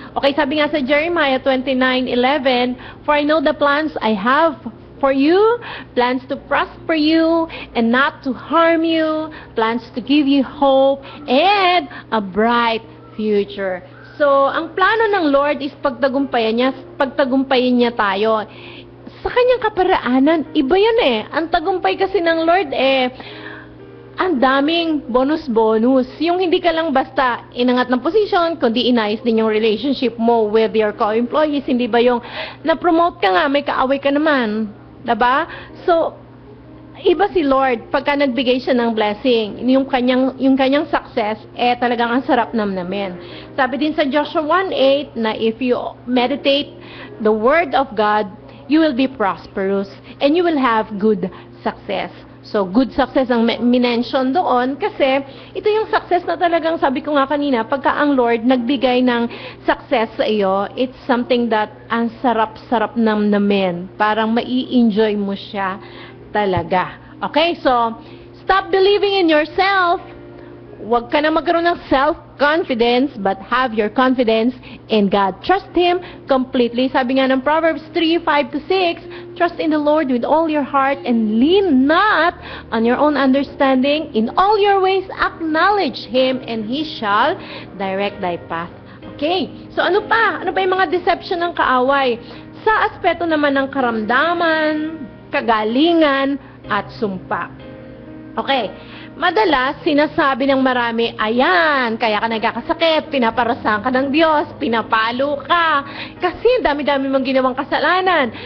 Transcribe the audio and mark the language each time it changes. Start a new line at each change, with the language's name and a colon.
English: Okay,
Filipino: sabi nga sa
English: Jeremiah 29:11, "For I know the plans I have for you, plans to prosper you and not to harm you, plans to give you hope and a bright future."
Filipino: So, ang plano ng Lord is pagtagumpayin niya tayo. Sa kanyang kaparaanan, iba yun eh. Ang tagumpay kasi ng Lord ang daming bonus-bonus. Yung hindi ka lang basta inangat ng position, kundi inayos din yung relationship mo
English: with your co-employees.
Filipino: Hindi ba yung na-promote ka nga, may kaaway ka naman. Diba? So, iba si Lord pagka nagbigay siya ng blessing. Yung kanyang success, talagang ang sarap namnamin. Sabi din sa
English: Joshua 1:8 na if you meditate the word of God, you will be prosperous and you will have good success.
Filipino: So, good success ang minention doon kasi ito yung success na talagang sabi ko nga kanina, pagka ang Lord nagbigay ng success sa iyo,
English: it's something that
Filipino: ang sarap-sarap namnamin. Parang mai-enjoy mo siya talaga. Okay?
English: So, stop believing in yourself.
Filipino: Huwag ka na magkaroon ng
English: self-confidence, but have your confidence in God. Trust Him completely.
Filipino: Sabi nga ng
English: Proverbs 3:5-6, "Trust in the Lord with all your heart and lean not on your own understanding. In all your ways acknowledge Him and He shall direct thy path."
Filipino: Okay, so ano pa? Ano pa yung mga deception ng kaaway? Sa aspeto naman ng karamdaman, kagalingan, at sumpa. Okay, madalas sinasabi ng marami, ayan, kaya ka nagkakasakit, pinaparasahan ka ng Diyos, pinapalo ka, kasi dami-dami mong ginawang kasalanan.